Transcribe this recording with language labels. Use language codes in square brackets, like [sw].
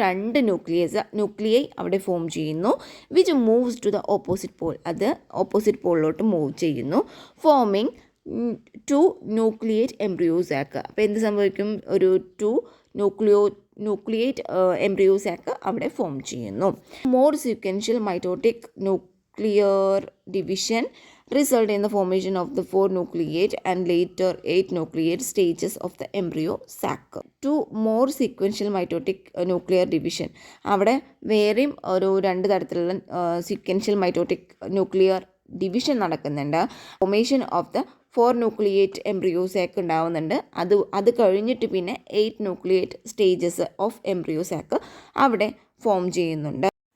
[ml] 2 nuclei അവിടെ form ചെയ്യുന്നു. [en] Which moves to the opposite pole. [ml] അത് ഓപ്പോസിറ്റ് പോളിലോട്ട് മൂവ് ചെയ്യുന്നു, [en] Forming 2 nucleate embryo sac. [ml] അപ്പോൾ എന്ത് സംഭവിക്കും? ഒരു 2 ന്യൂക്ലിയേറ്റ് എംബ്രിയോസാക്ക് അവിടെ ഫോം ചെയ്യുന്നു. [en] More sequential mitotic nuclear division result in the formation of the 4 nucleate and later 8 nucleate stages of the embryo sac. 2 more sequential mitotic nuclear division. [ml] അവിടെ വേറെയും ഒരു 2 തരത്തിലുള്ള സീക്വൻഷ്യൽ മൈറ്റോട്ടിക് ന്യൂക്ലിയർ ഡിവിഷൻ നടക്കുന്നുണ്ട്. [en] Formation of the 4 nucleate embryo sac ഉണ്ടാവുന്നുണ്ട്. [ml] അത് കഴിഞ്ഞിട്ട് പിന്നെ [en] 8 nucleate stages of embryo sac [ml] അവിടെ ഫോം ചെയ്യുന്നുണ്ട്.